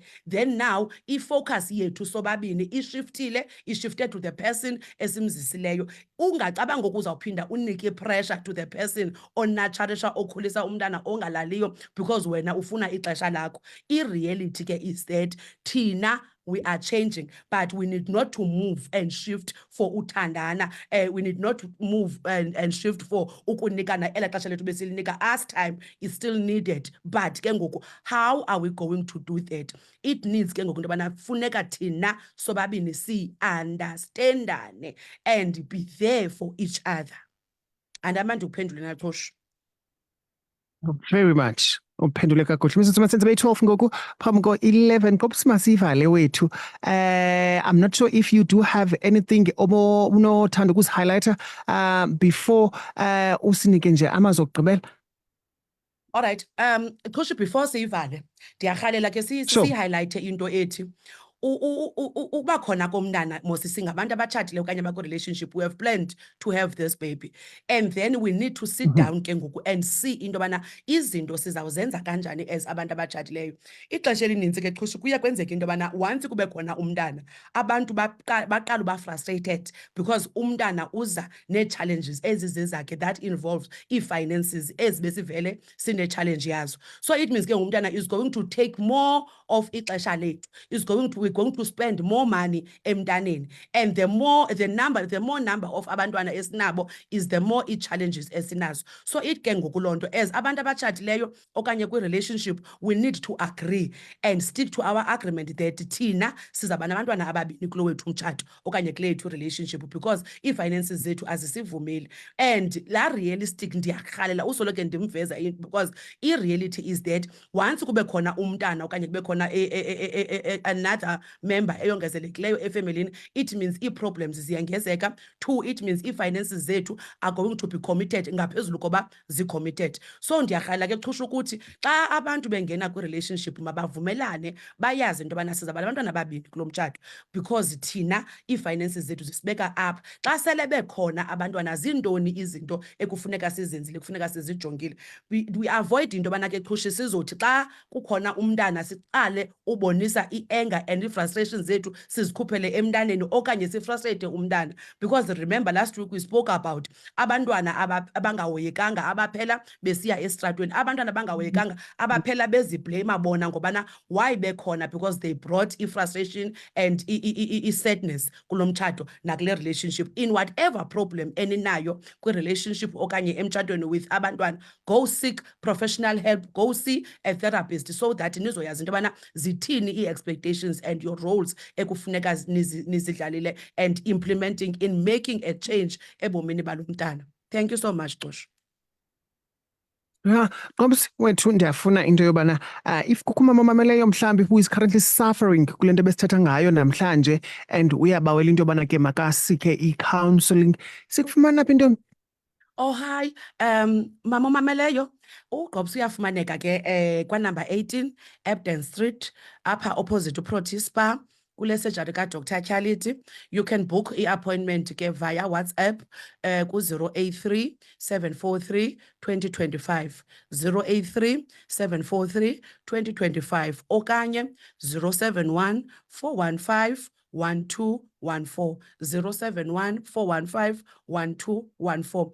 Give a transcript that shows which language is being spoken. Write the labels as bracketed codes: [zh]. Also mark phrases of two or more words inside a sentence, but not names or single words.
[en] Then now [xh] i-focus yethu sobabini ishifted [en] to the person [xh] esimzisileyo. Ungacabanga ngoku uzawuphinda unike pressure [en] to the person [xh] onaturarisha okhulisa umntana ongalaliyo because wena ufuna ixesha lakho. I-reality ke [en] is that thina we are changing, but we need not to move and shift for uthandana. We need not to move and shift for [xh] ukunikana ela xesha lethu besilinika. [en] Us time is still needed, but [xh] ke ngoku [en] how are we going to do that? It needs [xh] ke ngoku into yobana funeka thina sobabini si-understandane [en] and be there for each other. [xh] And amande uphendule na Tosh. [en] Very much. [xh] Uphendule kakuhle. Mrs. Masenza beyi-12 ngoku phambi ko-11 kops masivale wethu. [en] I'm not sure if you do have anything [xh] unothanda ukuzihighlighta before usinike nje amazwi okugqibela. [en] All right. [xh] Tosh, before siyivale ndiyarhalela ke siyihighlighte into ethi uba khona komntana mos singabantu abatshatileyo okanye abakwi-relationship, [en] we have planned to have this baby, and then we need to sit down [xh] ke ngoku [en] and see [xh] into yobana izinto sizawuzenza kanjani as abantu abatshatileyo. Ixesha elininzi ke xhushi kuye kwenzeka into yobana once kube khona umntana abantu baqala uba-frustrated because umntana uza nee-challenges ezizezakhe [en] that involves [xh] ii-finances ezi besivele sine-challenge yazo. [en] So it means [xh] ke umntana [en] is going to take more of [xh] ixesha lethu, [en] is going to we're going to spend more money emntaneni, and the more number of [xh] abantwana esinabo [en] is the more challenges esinazo. So it [xh] ke ngoku loo nto, as abantu abatshatileyo okanye kwi-relationship, [en] we need to agree and stick to our agreement that [xh] thina sizaba nabantwana ababini kulo wethu umtshato okanye kule yethu relationship, because ii-finances zethu azisivumeli. And la realistic ndiyarhalela usoloko ndimveza because i-reality [en] is that once [xh] kube khona umntana okanye kube khona [en] another member [xh] eyongezelekileyo efemelini, [en] it means [xh] ii-problems ziyangezeka. [en] 2, it means [xh] ii-finances zethu [en] are going to be committed [xh] ngaphezulu koba zi-committed. So ndiyarhalela ke xhusha ukuthi xa abantu bengena kwi-relationship mabavumelane, bayazi into yobana sizaba nabantwana ababini kulo mtshato, because thina ii-finances zethu zisibeka apha. Xa sele bekhona abantwana, zintoni izinto ekufuneka sizenzile, kufuneka sizijongile. We avoid into yobana ke xhusha sizothi xa kukhona umntana siqale ubonisa i-anger and ii-frustrations zethu sizikhuphele emntaneni okanye sifrustrate umntana. [en] Because remember last week we spoke about [xh] abantwana abangahoyekanga abaphela besiya esitratweni, abantwana abangahoyekanga abaphela beziblame bona ngobana why bekhona, [en] because they brought i-frustration and i-sadness [xh] kulo mtshato nakule relationship. [en] In whatever problem [xh] eninayo kwi-relationship okanye emtshatweni [en] with abantwana, go seek professional help, go see a therapist, so that [xh] nizoyazi into yobana zithini ii-expectations [en] and your roles [xh] ekufuneka nizidlalile [en] and implementing in making a change [xh] ebomini balo mntana. [en] Thank you so much, Josh. Yeah, [xh] Nqobsi wethu ndiyafuna into yobana if kukho umama omameleyo mhlawumbi [en] who is currently suffering [xh] kule nto besithetha ngayo namhlanje and uyabawela into yobana ke makasike i-counselling, sikufumana phi into? [en] Oh, hi. [xh] Mama omameleyo, uGqobsi uyafumaneka ke kwa-number 18 Ebden Street, apha opposite uProtea Spa, kule surgery kaDr Tyhaliti. [en] You can book i-appointment ke via WhatsApp ku-083 743 2025, 083 743 2025, okanye 071 415 1214, 071 415 1214.